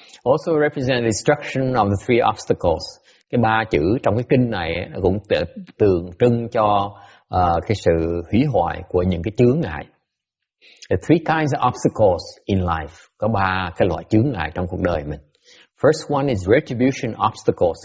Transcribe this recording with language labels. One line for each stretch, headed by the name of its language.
English: Also represent the destruction of the 3 obstacles.
Vietnamese: Cái 3 chữ trong cái kinh này cũng tượng trưng cho cái sự hủy hoại của những cái chướng ngại.
English: The 3 kinds of obstacles in life.
Vietnamese: Có 3 cái loại chướng ngại trong cuộc đời mình.
English: First one is retribution obstacles.